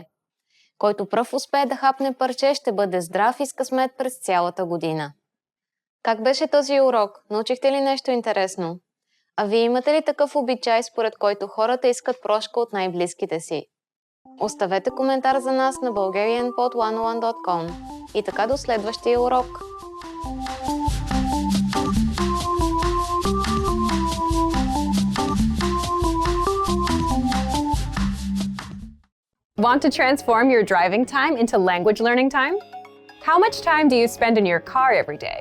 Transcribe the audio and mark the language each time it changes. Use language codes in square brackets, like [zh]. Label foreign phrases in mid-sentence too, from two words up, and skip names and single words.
[bg] Който пръв успее да хапне парче, ще бъде здрав и с късмет през цялата година. Как беше този урок? Научихте ли нещо интересно? А вие имате ли такъв обичай, според който хората искат прошка от най-близките си? Оставете коментар за нас на bulgarianpod101.com. И така до следващия урок! [en] Want to transform your driving time into language learning time? How much time do you spend in your car every day?